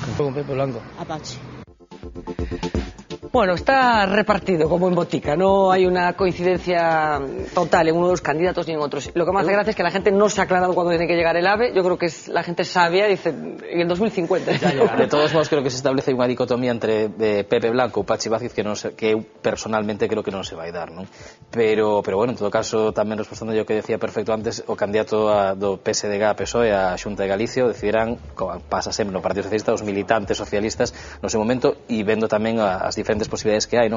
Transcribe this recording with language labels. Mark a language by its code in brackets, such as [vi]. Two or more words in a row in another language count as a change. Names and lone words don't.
[es] Con Pepe Blanco. A Pachi. Bueno, está repartido como en botica, no hay una coincidencia total en uno de los candidatos ni en otros. Lo que más hace gracia es que la gente no se ha aclarado cuándo tiene que llegar el AVE. Yo creo que la gente sabia, dice, en el 2050. De todos modos, [gl] creo que se establece unha dicotomía entre Pepe Blanco e Pachi Vázquez que eu personalmente creo que non se vai dar, non? Pero bueno, en todo caso, tamén respondendo yo que decía perfecto antes, o candidato do PSDG a PSOE a Xunta de Galicia decidirán, como pasa sempre no Partido Socialista, os militantes socialistas no seu momento, e vendo tamén as diferentes posibilidades que hai, non?